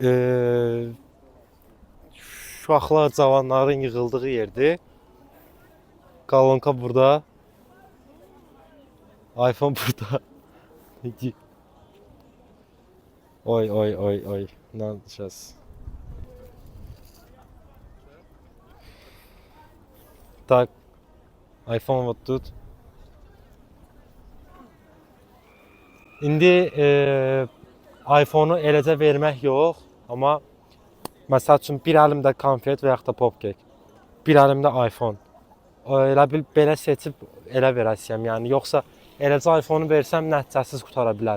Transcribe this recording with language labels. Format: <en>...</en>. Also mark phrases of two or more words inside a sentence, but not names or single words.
<az>uşaqlar, cavanların yığıldığı yerdir. Kolonka burada. iPhone burada. Oy.</az> <ru>Lan сейчас. Так. iPhone вот тут.</ru> <az>İndi iPhone-u eləcə vermək yox, amma məsəl üçün bir əlimdə konfet və yaxud da popkek, bir əlimdə iPhone. Elə bil belə seçib elə verəsiyəm, yəni yoxsa eləcə iPhone-u versəm nəticəsiz qutara bilər.</az>